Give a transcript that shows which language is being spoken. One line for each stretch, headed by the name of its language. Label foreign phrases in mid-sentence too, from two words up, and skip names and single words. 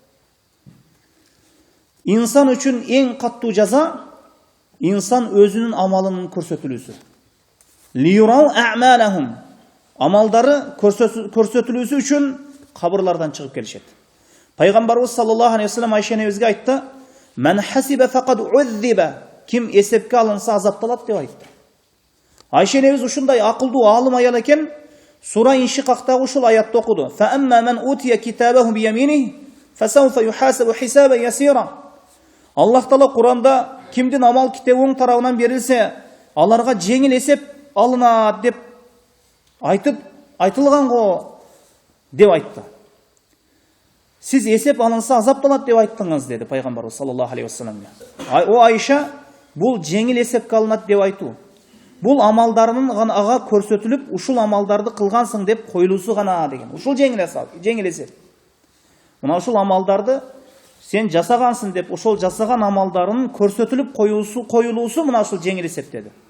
Kyrgyz: Инсан үчүн эң каттуу жаза инсан өзүнүн амалынын көрсөтүлүүсү.
Arabic: ليروا أعمالهم.
Kyrgyz: Амалдары көрсөтүлүүсү үчүн кабырлардан чыгып келишет. Пайгамбарыбыз
Arabic: صلى الله عليه وسلم
Kyrgyz: Айша энебизге айтты:
Arabic: "من حوسب فقد عذب."
Kyrgyz: Ким эсепке алынса азапталат деп айтты. Айша энебиз ушундай акылдуу алым аял экен, сура Иншикактагы ушул аятты окуду.
Arabic: "فأما من أوتي كتابه بيمينه فسوف يحاسب حسابا يسيرا."
Kyrgyz: Аллах Таала Куранда кимдин амал китеби оң тарабынан берилсе, аларга жеңил эсеп алынат деп айтылган го деп айтты. Сиз эсеп алынса азапталат деп айттыңыз, деди пайгамбарыбыз
Arabic: صلى الله عليه وسلم.
Kyrgyz: О Айша, бул жеңил эсепке алынат деп айтуу. Бул амалдарынын гана ага көрсөтүлүп, ушул амалдарды кылгансың деп коюлуусу гана деген. Ушул жеңил эсеп. Мына ушул амалдарды сен жасагансың деп, ошол жасаган амалдарынын көрсөтүлүп коюлуусу мына ушул жеңил эсеп деди.